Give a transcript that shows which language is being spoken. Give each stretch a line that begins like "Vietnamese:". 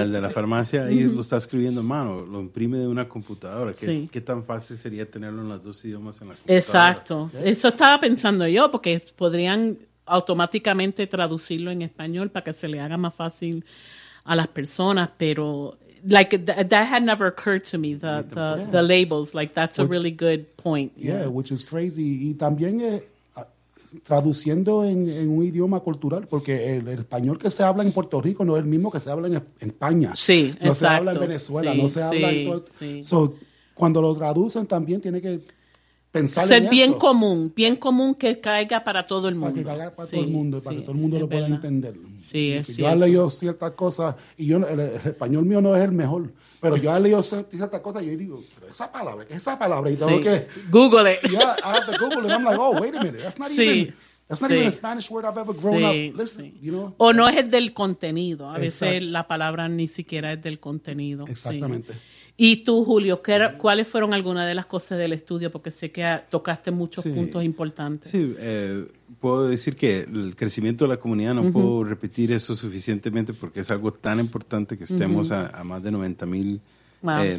Spanish: El de la farmacia, ahí lo está escribiendo a mano, lo imprime de una computadora. ¿Qué tan fácil sería tenerlo en los dos idiomas en la computadora? Exacto. ¿Sí? Eso estaba pensando yo, porque podrían automáticamente traducirlo en español para que se le haga más fácil a las personas, pero...
English: Like, that had never occurred to me, the labels. Like, that's a really good point. Yeah, which is crazy.
Spanish: Y también traduciendo en un idioma cultural, porque el español que se habla en Puerto Rico no es el mismo que se habla en España. Sí, no No se habla en Venezuela, no se habla en todo. So, cuando lo traducen también tiene que pensar ser en bien eso. Bien común que caiga para todo el mundo. Para que caiga para todo el mundo, para que todo el mundo lo pueda entender. Sí, es yo he leído ciertas cosas, y yo el español mío no es el mejor, pero yo he leído ciertas cosas y yo digo, pero esa palabra, ¿qué es esa palabra? Y tengo que...
English: Google it. Yeah, I have to Google it. I'm like, oh, wait a minute, that's not even... That's not even a Spanish word I've ever grown up. Listen, you know?
Spanish: O no es del contenido. A veces la palabra ni siquiera es del contenido. Exactamente. Sí. Y tú, Julio, ¿cuáles fueron algunas de las cosas del estudio? Porque sé que tocaste muchos puntos importantes. Sí, puedo decir que el crecimiento de la comunidad, no puedo repetir eso suficientemente porque es algo tan importante que estemos a más de 90 mil wow.